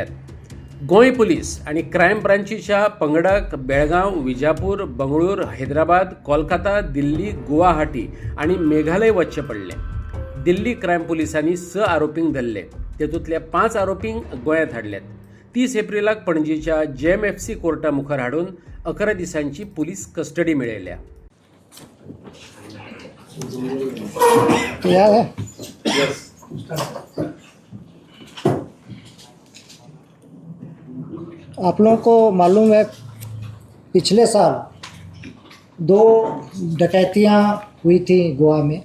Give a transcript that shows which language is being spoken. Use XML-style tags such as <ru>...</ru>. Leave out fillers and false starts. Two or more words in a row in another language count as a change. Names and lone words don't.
<kok>गोंय पुलीस आणि क्रायम ब्रांचीच्या पंगडाक बेळगांव, विजापूर, बंगळूर, हैदराबाद, कोलकाता, दिल्ली, गुवाहाटी आणि मेघालय वचचें पडलें. दिल्ली क्रायम पुलिसांनी 6 आरोपींक धरले. तेतूंतल्या 5 आरोपींक गोंयांत हाडल्यात. 30 एप्रिलाक पणजीच्या JMFC कोर्टा मुखार हाडून 11 दिसांची</kok> <en>police custody</en> <kok>मेळयल्या.</kok> <hi>आप लोगों को मालूम है पिछले साल 2 डकैतियाँ हुई थी गोवा में.</hi>